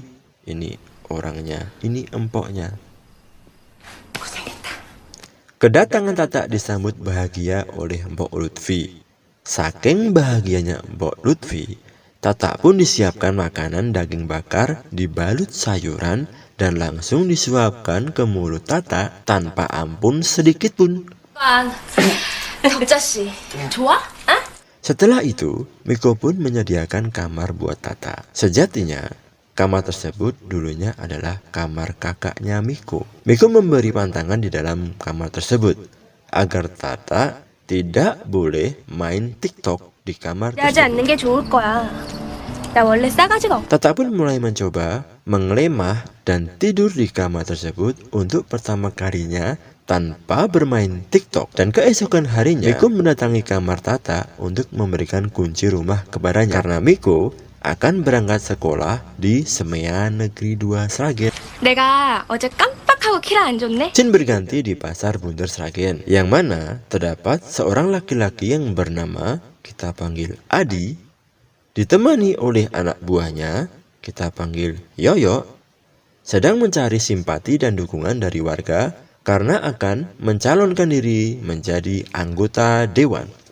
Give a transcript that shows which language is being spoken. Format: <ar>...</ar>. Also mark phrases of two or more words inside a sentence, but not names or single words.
<id>Ini orangnya, ini empoknya. Kedatangan Tata disambut bahagia oleh Empok Lutfi. Saking bahagianya Empok Lutfi, Tata pun disiapkan makanan daging bakar dibalut sayuran dan langsung disuapkan ke mulut Tata tanpa ampun sedikit pun.</id> <ko>덕자씨, 좋아?</ko> <id>Setelah itu, Miko pun menyediakan kamar buat Tata. Sejatinya, kamar tersebut dulunya adalah kamar kakaknya Miko. Miko memberi pantangan di dalam kamar tersebut agar Tata tidak boleh main TikTok di kamar</id> <ko>하지</ko> <id>tersebut.</id> <ko>않는 게 좋을 거야. 나 원래 싸가지가 없.</ko> <id>Tata pun mulai mencoba mengelemah dan tidur di kamar tersebut untuk pertama kalinya tanpa bermain TikTok. Dan keesokan harinya, Miko mendatangi kamar Tata untuk memberikan kunci rumah kepadanya. Karena Miko akan berangkat sekolah di Semea Negeri 2 Sragen.</id> <ko>내가 어제 깜빡하고 키를 안 줬네.</ko> <id>Scene berganti di pasar Bunder Sragen, yang mana terdapat seorang laki-laki yang bernama kita panggil Adi, ditemani oleh anak buahnya kita panggil Yoyo, sedang mencari simpati dan dukungan dari warga karena akan mencalonkan diri menjadi anggota dewan.</id>